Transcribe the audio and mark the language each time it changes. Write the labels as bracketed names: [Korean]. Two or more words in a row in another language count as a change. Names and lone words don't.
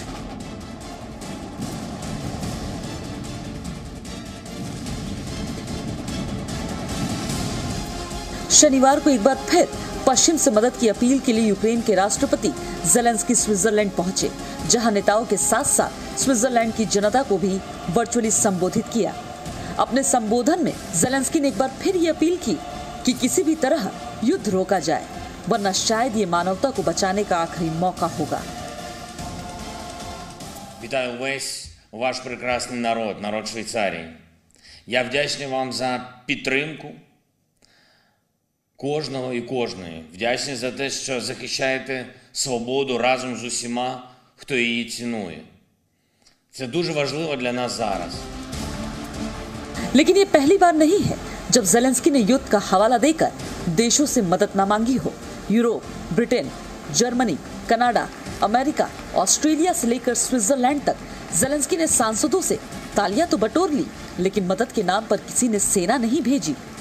[Hindi] शनिवार को एक बार फिर पश्चिम से मदद की अपील के लिए यूक्रेन के राष्ट्रपति ज़ेलेंस्की स्विट्जरलैंड पहुंचे, जहां नेताओं के साथ साथ स्विट्जरलैंड की जनता को भी वर्चुअली संबोधित किया। अपने संबोधन में ज़ेलेंस्की ने एक बार फिर ये अपील की कि किसी भी तरह युद्ध रोका जाए, वरना शायद ये मानवता को बचाने का आखिरी मौका होगा। [Ukrainian] Вітаю весь ваш прекрасний народ Швейцарії. Я вдячний вам за підтримку кожного і кожної. Вдячний за те, що захищаєте свободу разом з усіма, хто її цінує. Це дуже важливо для нас зараз. [Hindi] लेकिन ये पहली बार नहीं है जब ज़ेलेंस्की ने युद्ध का हवाला देकर देशों से मदद न मांगी हो। यूरोप, ब्रिटेन, जर्मनी, कनाडा, अमेरिका, ऑस्ट्रेलिया से लेकर स्विट्जरलैंड तक ज़ेलेंस्की ने सांसदों से तालियां तो बटोर ली, लेकिन मदद के नाम पर किसी ने सेना नहीं भेजी।